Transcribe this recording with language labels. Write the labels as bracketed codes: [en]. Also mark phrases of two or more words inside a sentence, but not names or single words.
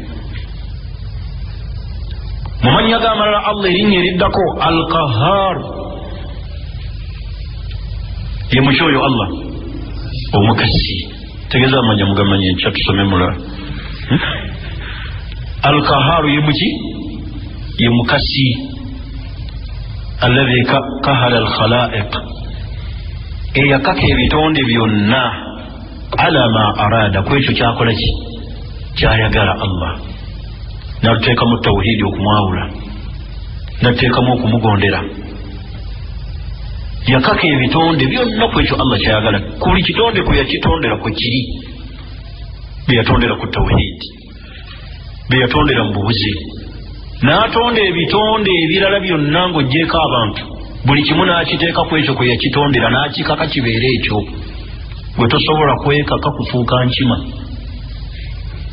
[lg] mu mannya g'amalala Allah erinnya eriddako al-Qahhar ye muki oyo Allah omukasi tegeeza amanya mugamanya enkya tusome mulala al-Qahhar ye muki ye mukasi [ar] الذي قهر الخلائق [lg] eyakaka ebitonde byonna [ar] على ما أراد [lg] kwekyo kyakola ki kyayagala Allah n'atuteekamu tawhidi okumwawula n'atuteekamu okumugondera yakaka ebitonde byonna kwekyo Allah kyayagala ku buli kitonde kwe yakitondera kwe kiri bye yatondera ku tawhidi bye yatondera mu bubuzi n'atonda ebitonde ebirala byonna ng'oggyeko abantu buli kimu n'akiteeka ku ekyo kwe yakitondera n'akikaka kibeere ekyo gwe tosobola kwekaka kufuuka nkima